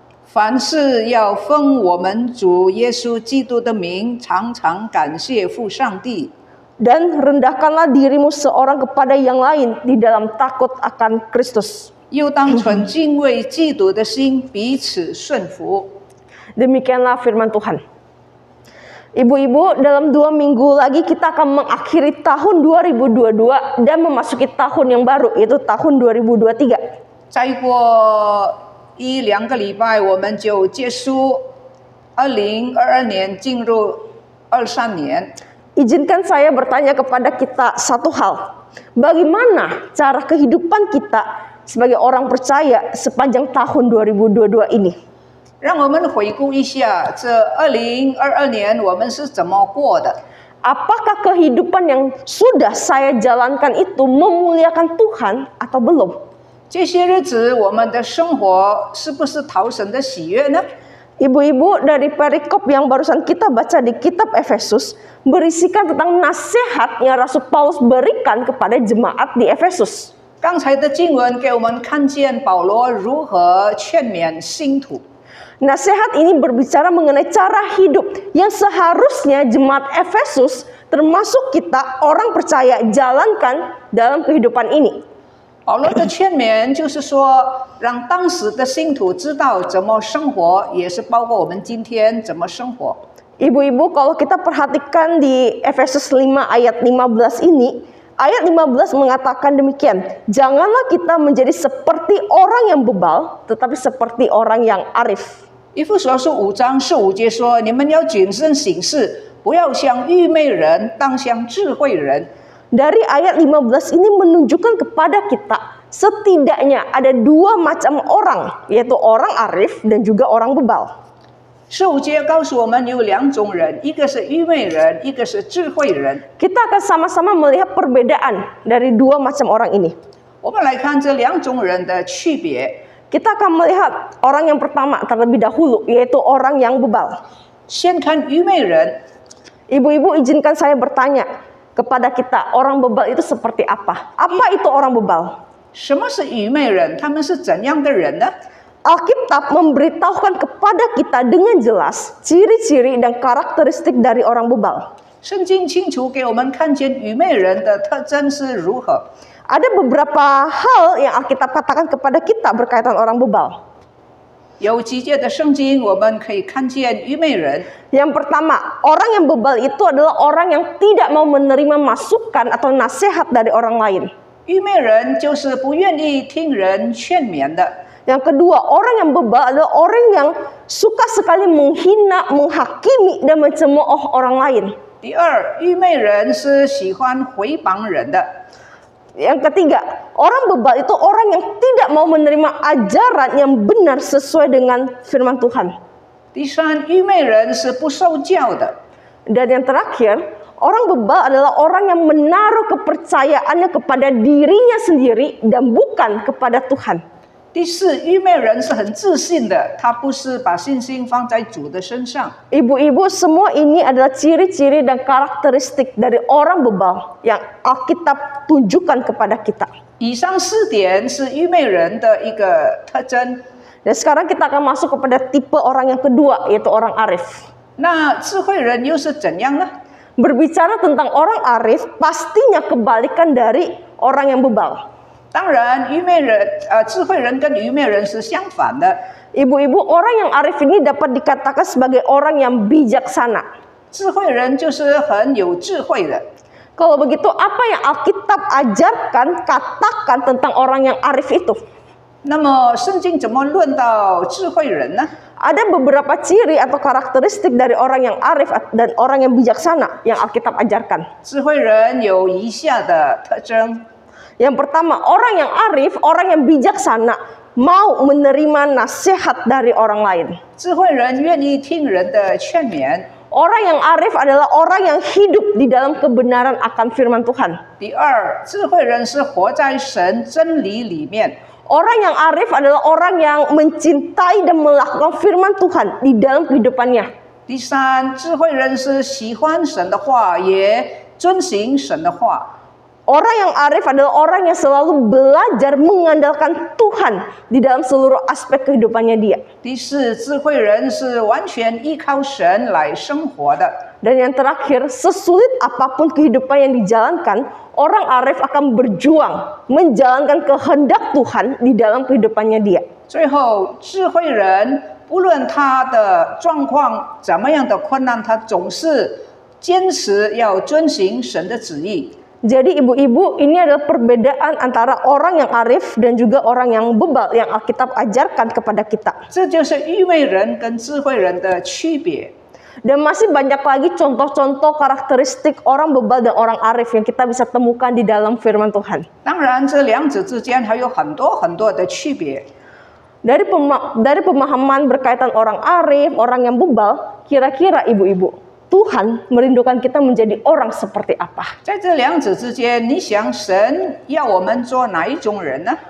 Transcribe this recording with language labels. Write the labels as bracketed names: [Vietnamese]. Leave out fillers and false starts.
[Chinese] 凡事要奉我们主耶稣基督的名，常常感谢父上帝。 [Indonesian] Dan rendahkanlah dirimu seorang kepada yang lain di dalam takut akan Kristus. [Chinese] 又当存敬畏基督的心，彼此顺服。 [Indonesian] Demikianlah firman Tuhan. Ibu-ibu, dalam 2 minggu lagi kita akan mengakhiri tahun 2022 dan memasuki tahun yang baru, yaitu tahun 2023. [Chinese] 再过1-2个礼拜，我们就结束2022年，进入23年。 [Indonesian] Izinkan saya bertanya kepada kita satu hal. Bagaimana cara kehidupan kita sebagai orang percaya sepanjang tahun 2022 ini? [Chinese] 让我们回顾一下这2022年我们是怎么过的。 [Indonesian] Apakah kehidupan yang sudah saya jalankan itu memuliakan Tuhan atau belum? [Chinese] 这些日子我们的生活是不是讨神的喜悦呢？ [Indonesian] Ibu-ibu, dari perikop yang barusan kita baca di kitab Efesus berisikan tentang nasihat yang Rasul Paulus berikan kepada jemaat di Efesus. [Chinese] 刚才的经文给我们看见保罗如何劝勉信徒。 [Indonesian] Nasihat ini berbicara mengenai cara hidup yang seharusnya jemaat Efesus termasuk kita orang percaya jalankan dalam kehidupan ini. [Chinese] 保罗的劝勉就是说，让当时的信徒知道怎么生活，也是包括我们今天怎么生活。 [Indonesian] Ibu-ibu, kalau kita perhatikan di Efesus 5 ayat 15 ini, ayat 15 mengatakan demikian, janganlah kita menjadi seperti orang yang bebal, tetapi seperti orang yang arif. [Chinese] 以弗所书5章15节说：“你们要谨慎行事，不要像愚昧人，当像智慧人。” [Indonesian] Dari ayat 15 ini menunjukkan kepada kita setidaknya ada dua macam orang, yaitu orang arif dan juga orang bebal. [Chinese] 15节告诉我们有2种人，一个是愚昧人，一个是智慧人。 [Indonesian] Kita akan sama-sama melihat perbedaan dari dua macam orang ini. [Chinese] 我们来看这2种人的区别。 [Indonesian] Kita akan melihat orang yang pertama terlebih dahulu, yaitu orang yang bebal. [Chinese] 先看愚昧人， [Indonesian] Ibu-ibu izinkan saya bertanya kepada kita, orang bebal itu seperti apa? Apa itu orang bebal? [Chinese] 什么是愚昧人？他们是怎样的人呢？ [Indonesian] Alkitab memberitahukan kepada kita dengan jelas ciri-ciri dan karakteristik dari orang bebal. [Chinese] 圣经清楚给我们看见愚昧人的特征是如何。 [Indonesian] Ada beberapa hal yang Alkitab katakan kepada kita berkaitan orang bebal. [Chinese] 有几节的圣经我们可以看见愚昧人。 [Indonesian] Yang pertama, orang yang bebal itu adalah orang yang tidak mau menerima masukan atau nasihat dari orang lain. [Chinese] 愚昧人就是不愿意听人劝勉的。 [Indonesian] Yang kedua, orang yang bebal adalah orang yang suka sekali menghina, menghakimi, dan mencemooh orang lain. [Chinese] 第二，愚昧人是喜欢回谤人的。 [Indonesian] Yang ketiga, orang bebal itu orang yang tidak mau menerima ajaran yang benar sesuai dengan firman Tuhan. [Chinese] 第三，愚昧人是不受教的。 [Indonesian] Dan yang terakhir, orang bebal adalah orang yang menaruh kepercayaannya kepada dirinya sendiri dan bukan kepada Tuhan. [Chinese] 第四，愚昧人是很自信的，他不是把信心放在主的身上。 [Indonesian] Ibu-ibu, semua ini adalah ciri-ciri dan karakteristik dari orang bebal yang Alkitab tunjukkan kepada kita. [Chinese] 以上4点是愚昧人的一个特征。 [Indonesian] Dan sekarang kita akan masuk kepada tipe orang yang kedua, yaitu orang arif. [Chinese] 那智慧人又是怎样呢？ [Indonesian] Berbicara tentang orang arif, pastinya kebalikan dari orang yang bebal. [Chinese] 当然，智慧人跟愚昧人是相反的。 [Indonesian] Ibu-ibu, orang yang arif ini dapat dikatakan sebagai orang yang bijaksana. [Chinese] 智慧人就是很有智慧的。 [Indonesian] Kalau begitu, apa yang Alkitab ajarkan, katakan tentang orang yang arif itu? [Chinese] 那么，圣经怎么论到智慧人呢？ [Indonesian] Ada beberapa ciri atau karakteristik dari orang yang arif dan orang yang bijaksana yang Alkitab ajarkan. [Chinese] 智慧人有以下的特征。 [Indonesian] Yang pertama, orang yang arif, orang yang bijaksana, mau menerima nasihat dari orang lain. [Chinese] 智慧人愿意听人的劝勉。 [Indonesian] Orang yang arif adalah orang yang hidup di dalam kebenaran akan firman Tuhan. [Chinese] 第二，智慧人是活在神真理里面。 [Indonesian] Orang yang arif adalah orang yang mencintai dan melakukan firman Tuhan di dalam kehidupannya. [Chinese] 第三，智慧人是喜欢神的话，也遵行神的话。 [Indonesian] Orang yang arif adalah orang yang selalu belajar mengandalkan Tuhan di dalam seluruh aspek kehidupannya dia. [Chinese] 第四，智慧人是完全依靠神来生活的。 [Indonesian] Dan yang terakhir, sesulit apapun kehidupan yang dijalankan, orang arif akan berjuang menjalankan kehendak Tuhan di dalam kehidupannya dia. [Chinese] 最后，智慧人不论他的状况怎么样的困难，他总是坚持要遵行神的旨意。 [Indonesian] Jadi ibu-ibu, ini adalah perbedaan antara orang yang arif dan juga orang yang bebal yang Alkitab ajarkan kepada kita. [Chinese] 这就是愚昧人跟智慧人的区别。 [Indonesian] Dan masih banyak lagi contoh-contoh karakteristik orang bebal dan orang arif yang kita bisa temukan di dalam firman Tuhan. [Chinese] 当然，这两者之间还有很多的区别。 [Indonesian] Dari pemahaman berkaitan orang arif, orang yang bebal, kira-kira ibu-ibu, Tuhan merindukan kita menjadi orang seperti apa? [Chinese] 在这两者之间，你想神要我们做哪一种人呢？